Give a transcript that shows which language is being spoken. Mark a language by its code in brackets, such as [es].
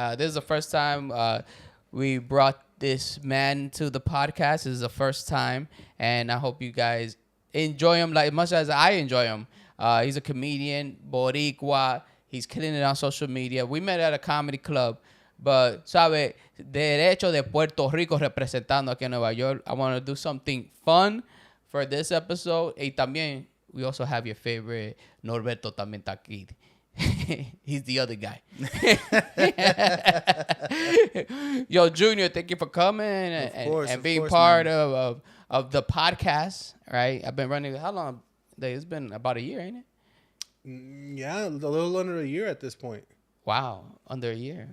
[en] This is the first time we brought this man to the podcast. This is the first time, and I hope you guys enjoy him like as much as I enjoy him. He's a comedian, Boricua. He's killing it on social media. We met at a comedy club, but, ¿sabe? [es] Derecho de Puerto Rico representando aquí en Nueva York. [en] I want to do something fun for this episode. Y también, we also have your favorite, Norberto también está aquí. He's the other guy. Yo, Junior, thank you for coming and being part of the podcast, right? I've been running, how long? It's been about a year, ain't it? Yeah, a little under a year at this point. Wow, under a year.